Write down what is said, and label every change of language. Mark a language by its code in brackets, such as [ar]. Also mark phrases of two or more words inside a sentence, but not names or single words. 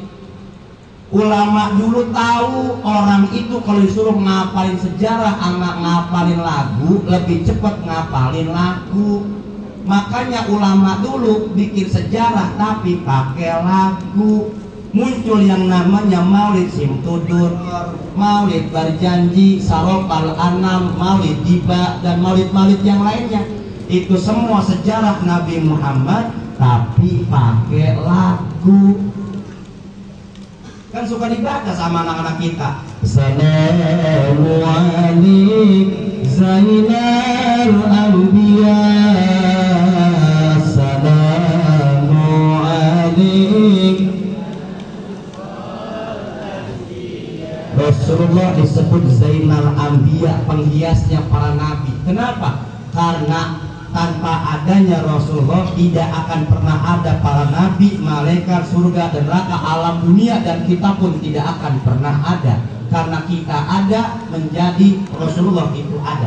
[id] Ulama dulu tahu orang itu kalau disuruh ngapalin sejarah sama ngapalin lagu lebih cepat ngapalin lagu. Makanya ulama dulu bikin sejarah tapi pakai lagu. Muncul yang namanya Maulid Simtudur, Maulid Berjanji, Sarofal Anam, Maulid Diba, dan maulid-maulid yang lainnya. Itu semua sejarah Nabi Muhammad tapi pakai lagu. Kan suka dibaca sama anak-anak kita. [ar] السلام عليكم زين الأنبياء، السلام عليكم. [id] Rasulullah disebut Zainal Anbiya, penghiasnya para nabi. Kenapa? Karena tanpa adanya Rasulullah tidak akan pernah ada para nabi, malaikat, surga dan neraka, alam dunia, dan kita pun tidak akan pernah ada. Karena kita ada menjadi Rasulullah itu ada.